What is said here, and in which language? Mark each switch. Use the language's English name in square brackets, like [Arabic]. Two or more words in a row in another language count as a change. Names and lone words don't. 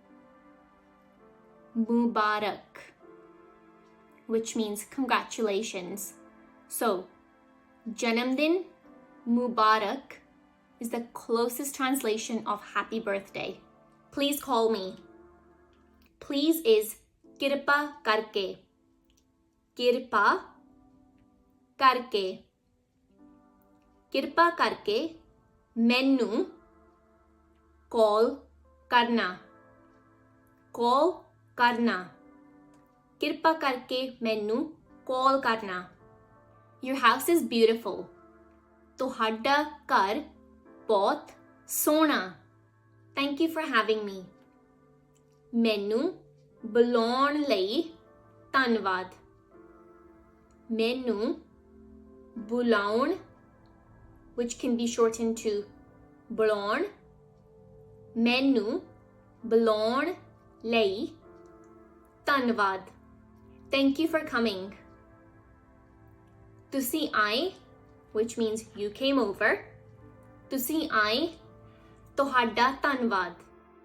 [English] Mubarak, which means congratulations. So, [Punjabi] ਜਨਮਦਿਨ ਮੁਬਾਰਕ [English] is the closest translation of happy birthday. Please call me. Please is [Punjabi] ਕਿਰਪਾ ਕਰਕੇ. ਕਿਰਪਾ ਕਰਕੇ. ਕਿਰਪਾ ਕਰਕੇ ਮੈਨੂੰ ਕਾਲ ਕਰਨਾ. ਕਾਲ ਕਰਨਾ. ਕਿਰਪਾ ਕਰਕੇ ਮੈਨੂੰ ਕਾਲ ਕਰਨਾ. [English] Your house is beautiful. [Punjabi] ਤੁਹਾਡਾ ਘਰ ਬਹੁਤ ਸੋਹਣਾ. [English] Thank you for having me. [Punjabi] ਮੈਨੂੰ ਬੁਲਾਉਣ ਲਈ ਧੰਨਵਾਦ. ਮੈਨੂੰ ਬੁਲਾਉਣ, [English] which can be shortened to ਬੁਲਾਉਣ. [Punjabi] ਮੈਨੂੰ ਬੁਲਾਉਣ ਲਈ ਧੰਨਵਾਦ. [English] Thank you for coming. [Punjabi] ਤੁਸੀਂ ਆਏ, [English] which means you came over. [Punjabi] ਤੁਸੀਂ ਆਏ, ਤੁਹਾਡਾ ਧੰਨਵਾਦ.